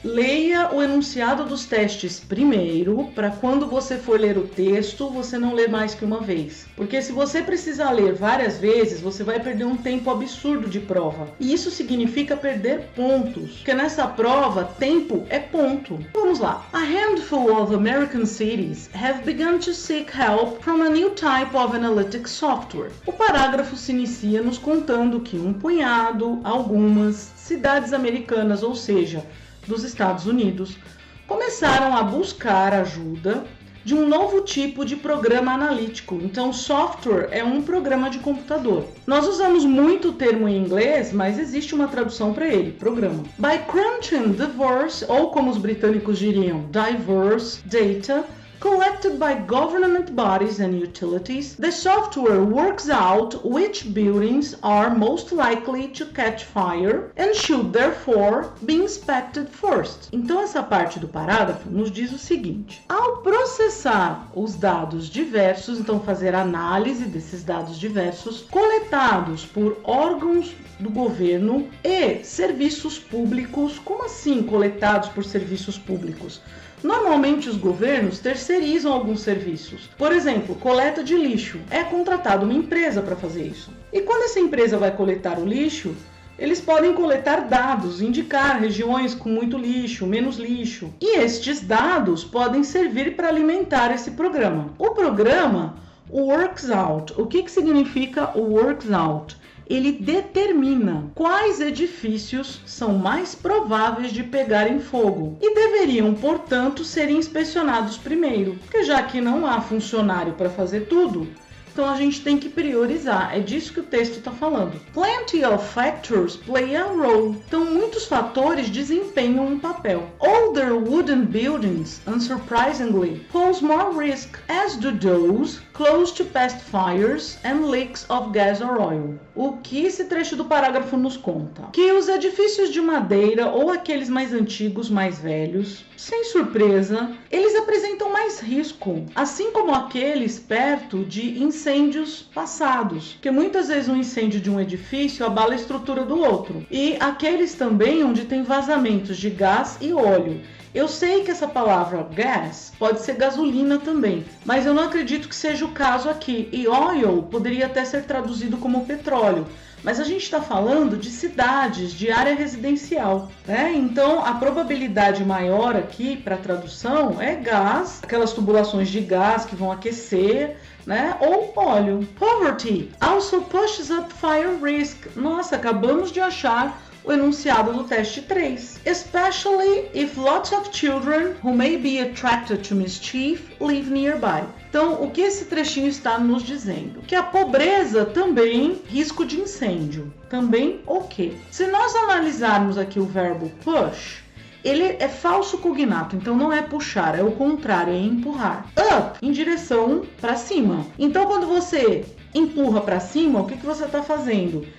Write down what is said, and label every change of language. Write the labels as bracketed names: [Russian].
[Portuguese] Leia o enunciado dos testes primeiro, para quando você for ler o texto, você não ler mais que uma vez. Porque se você precisar ler várias vezes, você vai perder um tempo absurdo de prova. E isso significa perder pontos, porque nessa prova, tempo é ponto. Vamos lá. [English] A handful of American cities have begun to seek help from a new type of analytics software. [Portuguese] O parágrafo se inicia nos contando que um punhado, algumas cidades americanas, ou seja, dos Estados Unidos, começaram a buscar ajuda de um novo tipo de programa analítico. Então, software é um programa de computador. Nós usamos muito o termo em inglês, mas existe uma tradução para ele, programa. [English] By crunching diverse, [Portuguese] ou como os britânicos diriam, [English] diverse data, collected by government bodies and utilities, the software works out which buildings are most likely to catch fire and should therefore be inspected first. [Portuguese] Então essa parte do parágrafo nos diz o seguinte: ao processar os dados diversos, então fazer análise desses dados diversos coletados por órgãos do governo e serviços públicos. Como assim coletados por serviços públicos? Normalmente os governos terceirizam alguns serviços. Por exemplo, coleta de lixo. É contratada uma empresa para fazer isso. E quando essa empresa vai coletar o lixo, eles podem coletar dados, indicar regiões com muito lixo, menos lixo. E estes dados podem servir para alimentar esse programa. O programa works out. O que significa o works out? Ele determina quais edifícios são mais prováveis de pegarem fogo e deveriam, portanto, ser inspecionados primeiro, porque já que não há funcionário para fazer tudo, então a gente tem que priorizar. É disso que o texto está falando. [English] Plenty of factors play a role. [Portuguese] Então muitos fatores desempenham um papel. [English] Older wooden buildings, unsurprisingly, pose more risk, as do those close to past fires and leaks of gas or oil. [Portuguese] O que esse trecho do parágrafo nos conta? Que os edifícios de madeira ou aqueles mais antigos, mais velhos, sem surpresa, eles apresentam mais risco, assim como aqueles perto de incêndios passados, que muitas vezes um incêndio de um edifício abala a estrutura do outro, e aqueles também onde tem vazamentos de gás e óleo. Eu sei que essa palavra gas pode ser gasolina também, mas eu não acredito que seja o caso aqui. E oil poderia até ser traduzido como petróleo. Mas a gente está falando de cidades, de área residencial, né? Então a probabilidade maior aqui para tradução é gás, aquelas tubulações de gás que vão aquecer, né? Ou óleo. [English] Poverty also pushes up fire risk. [Portuguese] Nossa, acabamos de achar o enunciado do teste 3. [English] Especially if lots of children who may be attracted to mischief live nearby. [Portuguese] Então, o que esse trechinho está nos dizendo? Que a pobreza também, risco de incêndio. Também o quê? Se nós analisarmos aqui o verbo push, ele é falso cognato, então não é puxar, é o contrário, é empurrar. Up, em direção para cima. Então, quando você empurra para cima, o que você está fazendo?